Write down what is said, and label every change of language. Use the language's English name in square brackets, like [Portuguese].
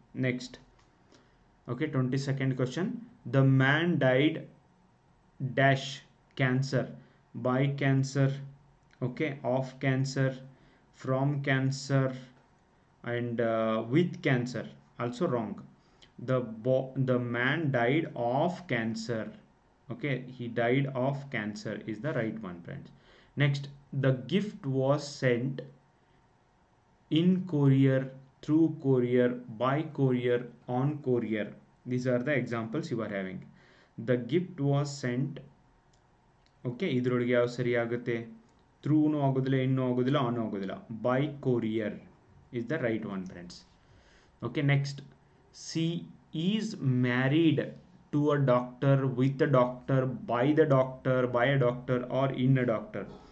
[English] Next, okay, 22nd question. The man died dash cancer, by cancer, okay, of cancer, from cancer, and with cancer. Also wrong. The man died of cancer. Okay, he died of cancer is the right one, friends. Next, the gift was sent in courier, through courier, by courier, on courier. These are the examples you are having. The gift was sent. [Kannada] Okay, ಇದರೊಳಗೆ ಯಾವ ಸರಿ ಆಗುತ್ತೆ? ಥ್ರೂನು ಆಗೋದಿಲ್ಲ, ಇನ್ನೂ ಆಗೋದಿಲ್ಲ, on ಆಗೋದಿಲ್ಲ. [English] By courier is the right one, friends. Okay, next, she is married to a doctor, with a doctor, by the doctor, by a doctor, or in a doctor.